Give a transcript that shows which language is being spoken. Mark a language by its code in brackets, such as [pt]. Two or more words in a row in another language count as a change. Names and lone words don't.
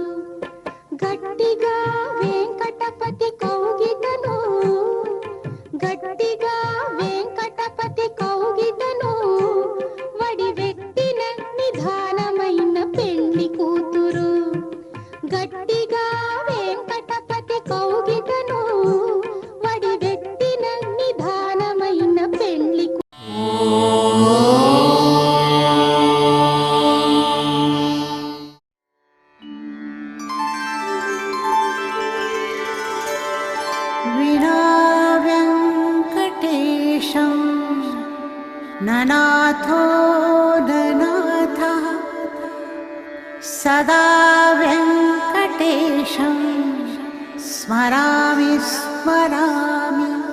[te] గట్టిగా వెంకటపతి కౌగిటను, గట్టిగా వెంకటపతి కౌగిటను, వడివెట్టిన నిధానమైన పెండ్లి కూతురు. గట్టిగా వెంకటపతి కౌగిటను, వడివెట్టిన నిధానమైన పెండ్లి [sa] विना वेङ्कटेशं ननाथो ननाथः, सदा वेङ्कटेशं स्मरामि स्मरामि.